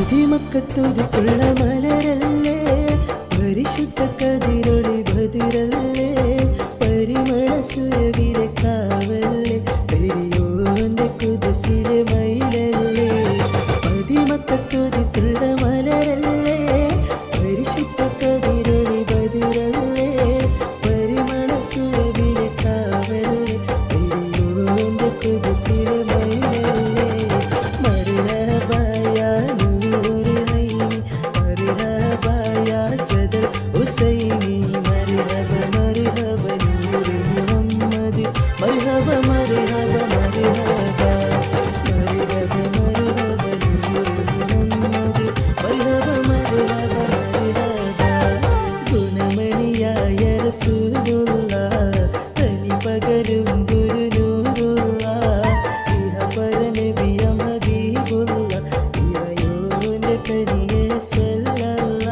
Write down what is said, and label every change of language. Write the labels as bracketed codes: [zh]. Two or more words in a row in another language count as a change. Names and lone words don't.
[ml] മക്കത്തുതുള്ള മലരല്ലേ പരിശുദ്ധ കതിരൊളി ബദിരല്ലേ പരിമള സുരവിലെ കാവല്ലേ പെരിയോന്റെ കുതിസിലെ മയിലല്ലേ മക്കത്തുതുള്ള മലരല്ലേ പരിശുദ്ധ കതിരൊളി ബദിരല്ലേ പരിമള സുരവിലെ കാവല്ലേ പെരിയോന്റെ കുതിസിലെ മയിലല്ലേ [ar] مرحبا مرحبا مرحبا مرحبا مرحبا محمد مرحبا مرحبا مرحبا [ml] ഗുണമണിയായ റസൂലുള്ള തനി പകരും ഗുരുനൂറുള്ള ഇഹപര നബിയ ഹബീബുള്ള ഇഹയോന്റെ കരിയെ സ്വല്ല